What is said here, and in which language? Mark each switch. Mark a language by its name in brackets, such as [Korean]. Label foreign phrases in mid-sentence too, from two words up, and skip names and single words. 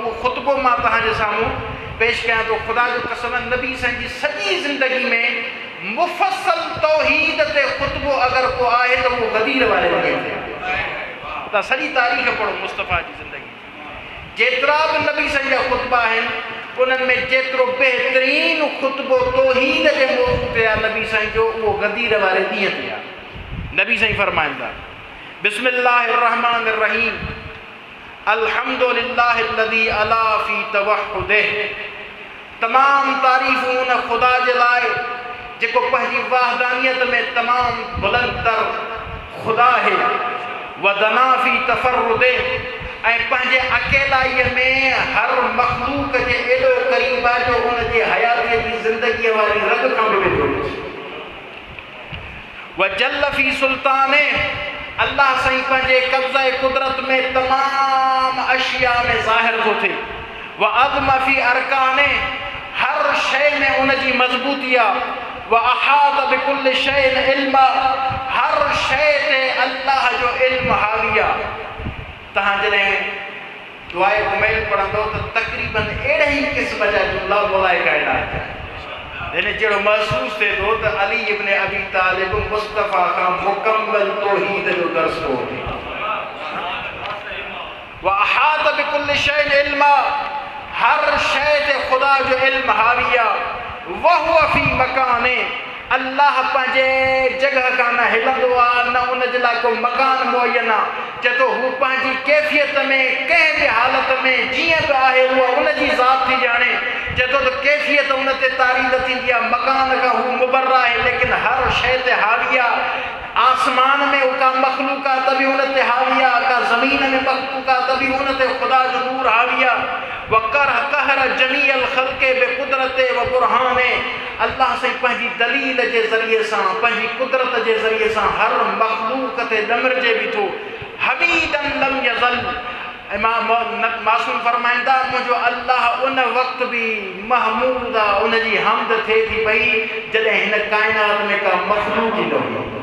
[Sindhi] उहो ख़ुतबो मां तव्हांजे साम्हूं पेश कयां थो। ख़ुदा जो कसम, नबी साईं जी सॼी ज़िंदगी में मुफ़सल तौहीद ते ख़ुतबो अगरि को आहे त उहो गदीर वारे ॾींहं ते। तव्हां सॼी तारीख़ पढ़ो मुस्तफ़ा जी ज़िंदगी, जेतिरा बि नबी साईं जा ख़ुतबा आहिनि उन्हनि में जेतिरो बहितरीनु ख़ुतबो तौहीद जे मौज़ू ते आहे नबी साईं जो, उहो गदीर वारे ॾींहं ते आहे। नबी साईं फरमाईंदा [Arabic] بسم الله الرحمن الرحيم الحمد لله الذي علا في توحده. [Sindhi] तमाम तारीफ़ूं उन ख़ुदा जे लाइ जेको पंहिंजी वाहदानियत में तमामु बुलंदतर ख़ुदा आहे। [Arabic] ودنا في تفرده, [Sindhi] ऐं पंहिंजे अकेलाईअ में हर मख़लूक जे एॾो क़रीब आहे जो उनजे हयातीअ जी ज़िंदगीअ वारी रग खां बि वेठो। [Arabic] وجل في سلطانه, [Sindhi] अल्लाह साईं पंहिंजे कब्ज़े कुदरत में तमामु अशिया में ज़ाहिर थो थिए। [Arabic] وعظم في أركانه, [Sindhi] हर शइ में उनजी मज़बूती आहे। [Arabic] وأحاط بكل شيء علما, [Sindhi] हर शइ ते अल्लाह जो इल्म हावी आहे। तव्हां जॾहिं दुआए कुमैल पढ़ंदो त तक़रीबन अहिड़े ई क़िस्म जा जुमला मौलाए काइनात यानी जहिड़ो महसूस थिए थो त अली इब्न अबी तालिब मुस्तफ़ा खां मुकम्मल तौहीद जो दर्स थो वठे। [Arabic] وأحاط بكل شيء علما, [Sindhi] हर शइ ते ख़ुदा जो इल्म हावी आहे। [Arabic] وهو في مكانه, [Sindhi] अल्लाह पंहिंजे जॻह खां न हिलंदो आहे, न उन जे लाइ को मकान मुयन आहे। चए थो हू पंहिंजी कैफ़ियत में कंहिं बि हालत में जीअं बि आहे उहा उन जी ज़ात थी ॼाणे। चए थो त कैफ़ियत उन ते तारी न थींदी आहे, मकान खां हू मुबर्र आहे, लेकिन हर शइ ते हावी आहे। आसमान में का मखलूक आहे त बि उन ते हावी आहे, का ज़मीन में मखलूक आहे त बि उन ते ख़ुदा जो नूर हावी आहे। [Arabic] وقر قهر جميع الخلق بقدرته وبرهانه, [Sindhi] अल्लाह साईं पंहिंजी दलील जे ज़रिए सां, पंहिंजी कुदरत जे ज़रिए सां हर मखलूक ते ॾमरजे बि थो। [Arabic] حميدا لم يزل, [Sindhi] इमाम मासूम फरमाईंदा मुंहिंजो अल्लाह उन वक़्तु बि महमूद आहे, उन जी हमद थिए थी पई जॾहिं हिन काइनात में का मखलूक ई न हुई।